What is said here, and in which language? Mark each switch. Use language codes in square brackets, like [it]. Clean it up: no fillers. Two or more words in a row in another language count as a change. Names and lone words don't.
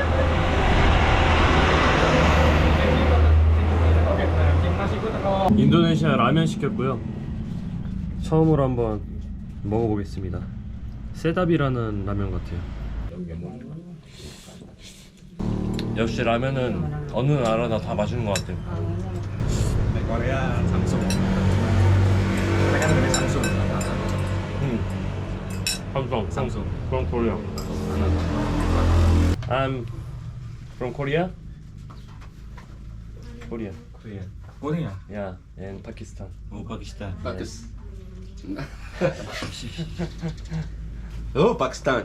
[ko] 인도네시아 라면 시켰고요. 처음으로 한번 먹어보겠습니다. 세답이라는 라면 같아요. 역시 라면은 어느 나라나 다 맛있는 것 같아요. [id] Korea Samsung. Mereka dari Samsung. [en] Samsung from Korea. I'm from Korea. Korea. Korea. Yeah, and Pakistan. Oh, Pakistan. Oh, Pakistan.